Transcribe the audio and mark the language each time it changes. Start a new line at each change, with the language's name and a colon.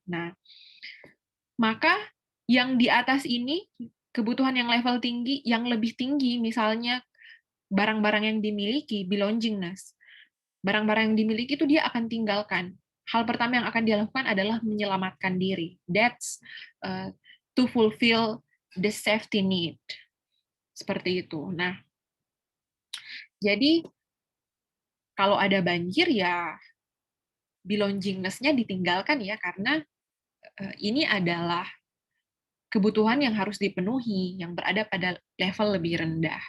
Indonesian: Nah, maka yang di atas ini, kebutuhan yang level tinggi, yang lebih tinggi, misalnya barang-barang yang dimiliki, belongingness. Barang-barang yang dimiliki itu dia akan tinggalkan. Hal pertama yang akan dia lakukan adalah menyelamatkan diri.
English: That's to fulfill the safety need.
Indonesian: Seperti itu. Nah, jadi kalau ada banjir ya belongingness-nya ditinggalkan ya, karena ini adalah kebutuhan yang harus dipenuhi, yang berada pada level lebih rendah.